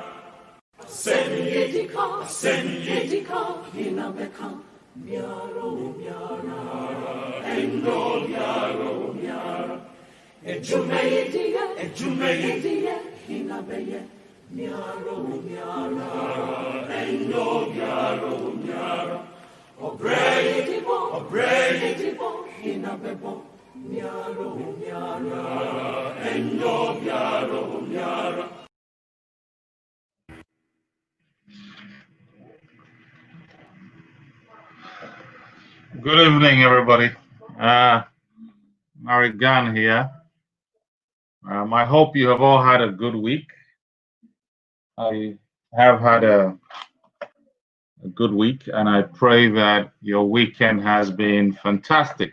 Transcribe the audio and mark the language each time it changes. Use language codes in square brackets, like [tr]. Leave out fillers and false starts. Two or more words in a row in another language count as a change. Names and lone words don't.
[en] Senidika, Hinabeka, Miaro, Miara, Endo, Miara, Ejumeidia, Hinabeye, Miaro, Miara, Endo, Miara, Obreitibo, Hinabebo, Miaro, Miara, Endo, Miara. Good evening, everybody. Marricke Kofi Gane here. I hope you have all had a good week. I have had a good week, and I pray that your weekend has been fantastic.